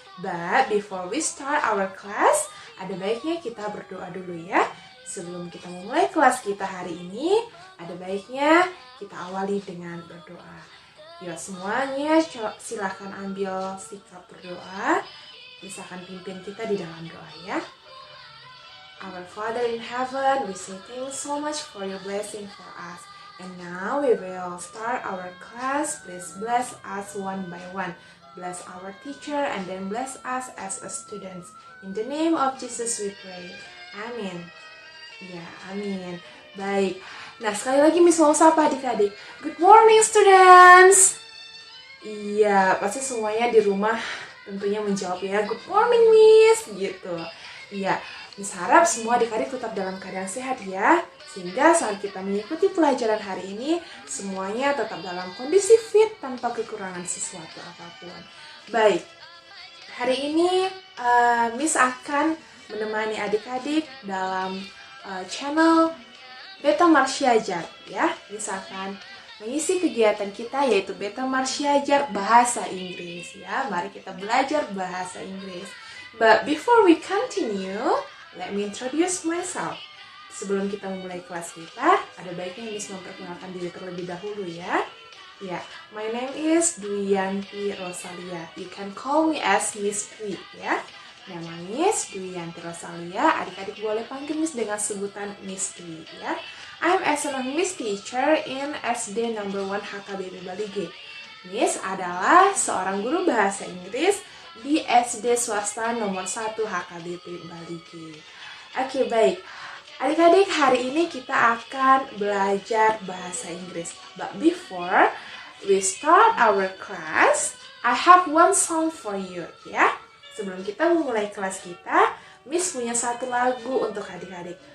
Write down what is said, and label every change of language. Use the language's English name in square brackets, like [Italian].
[English] But before we start our class, [Indonesian] ada baiknya kita berdoa dulu ya. Sebelum kita memulai kelas kita hari ini, ada baiknya kita awali dengan berdoa. Yuk semuanya silahkan ambil sikap berdoa. Misalkan pimpin kita di dalam doa ya. [English] Our Father in heaven, we say thanks so much for your blessing for us. And now we will start our class. Please bless us one by one. Bless our teacher and then bless us as a students. In the name of Jesus we pray. [Indonesian] Amin. Ya, amin. Baik. Nah, sekali lagi Miss mau sapa adik-adik. [English] Good morning students. [Indonesian] Iya, pasti semuanya di rumah tentunya menjawab ya. [English] Good morning Miss, [Indonesian] gitu. Iya, Miss harap semua adik-adik tetap dalam keadaan sehat ya. Sehingga saat kita mengikuti pelajaran hari ini, semuanya tetap dalam kondisi fit tanpa kekurangan sesuatu apapun. Baik, hari ini Miss akan menemani adik-adik dalam channel Beta Marsyajar ya. Miss akan mengisi kegiatan kita yaitu Beta Marsyajar bahasa Inggris ya. Mari kita belajar bahasa Inggris. [English] But before we continue, let me introduce myself. [Indonesian] Sebelum kita memulai kelas kita, ada baiknya Miss memperkenalkan diri terlebih dahulu ya. [English] Ya, my name is Dwiyanti Rosalia. You can call me as Miss Dwi [Indonesian] ya. Nama Miss Dwiyanti Rosalia, adik-adik boleh panggil Miss dengan sebutan Miss Dwi ya. [English] I'm excellent Miss teacher in SD number 1 HKBP Bali G. [Indonesian] Miss adalah seorang guru bahasa Inggris di SD swasta nomor 1 HKBP Bali G. Oke, baik. Adik-adik, hari ini kita akan belajar bahasa Inggris. [English] But before we start our class, I have one song for you ya. [Indonesian] Sebelum kita memulai kelas kita, Miss punya satu lagu untuk adik-adik.